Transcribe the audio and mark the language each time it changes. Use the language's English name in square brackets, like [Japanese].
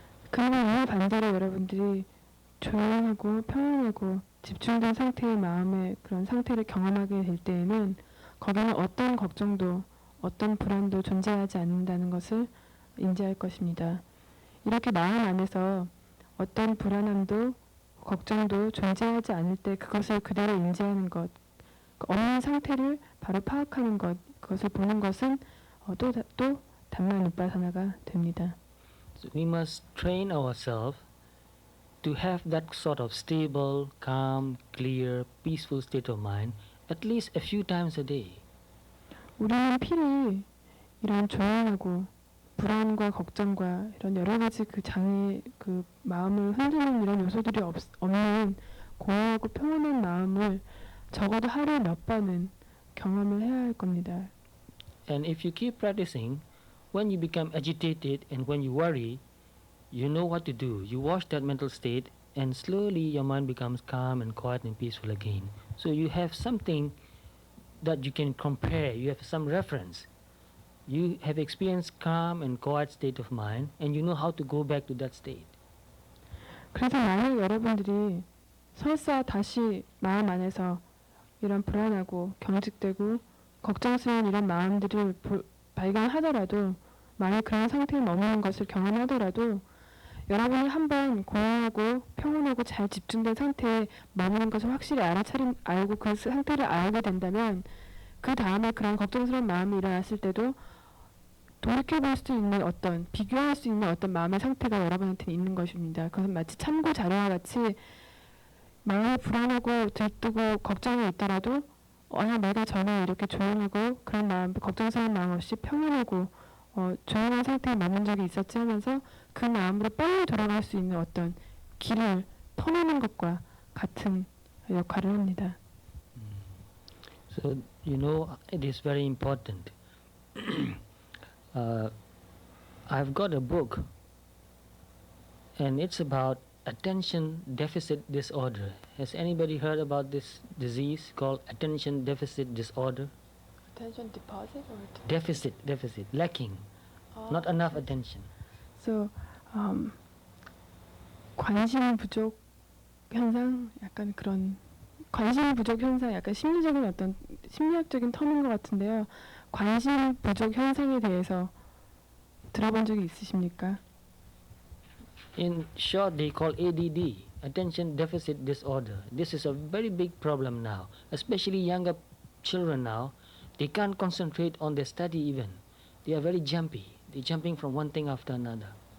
[Korean] 그리고 이와 반대로 여러분들이 조용하고 평안하고 집중된 상태의 마음의 그런 상태를 경험하게 될 때에는 거기는 어떤 걱정도 어떤 불안도 존재하지 않는다는 것을 인지할 것입니다. 이렇게 마음 안에서 어떤 불안함도 걱정도 존재하지 않을 때 그것을 그대로 인지하는 것, 없는 상태를 바로 파악하는 것, 그것을 보는 것은 또 담마누파사나가 됩니다. [English] So we must train ourselves to have that sort of stable, calm, clear, peaceful state of mind at least a few times a day. [Korean] 우리는 필히 이런 조용하고 불안과 걱정과 이런 여러 가지 그 장애, 그 마음을 흔드는 이런 요소들이 없는 공허하고 평온한 마음을 적어도 하루에 몇 번은 경험을 해야 할 겁니다. [English] And if you keep practicing, when you become agitated and when you worry, you know what to do. You watch that mental state and slowly your mind becomes calm and quiet and peaceful again. So you have something that you can compare, you have some reference. You have experienced calm and quiet state of mind, and you know how to go back to that state. [Korean] 그래서 만약 여러분들이 설사 다시 마음 안에서 이런 불안하고 경직되고 걱정스러운 이런 마음들을 발견하더라도 만약 그런 상태에 머무는 것을 경험하더라도 여러분이 한번 공허하고 평온하고 잘 집중된 상태에 머무는 것을 확실히 알고 그 상태를 알게 된다면 그 다음에 그런 걱정스러운 마음이 일어났을 때도 돌이켜볼 수 있는 어떤 비교할 수 있는 어떤 마음의 상태가 여러분한테는 있는 것입니다. 그것은 마치 참고 자료와 같이 마음이 불안하고 들뜨고 걱정이 있더라도 내가 전에 이렇게 조용하고 그런 마음, 걱정스러운 마음 없이 평온하고 조용한 상태에 머문 적이 있었지 하면서 그 마음으로 빨리 돌아갈 수 있는 어떤 길을 터내는 것과 같은 역할을 합니다. [English] So you know it is very important. I've got a book, and it's about attention deficit disorder. Has anybody heard about this disease called attention deficit disorder? Attention deposit or Deficit, lacking, not enough attention. [Korean] So 관심 부족 현상, 약간 그런 관심 부족 현상, 약간 심리적인 어떤 심리학적인 터인 것 같은데요. 관심 부족 현상에 대해서 들어본 적이 있으십니까? [English] In short, they call ADD, attention deficit disorder. This is a very big problem now, especially younger children now. They can't concentrate on their study even. They are very jumpy. They're jumping from one thing after another.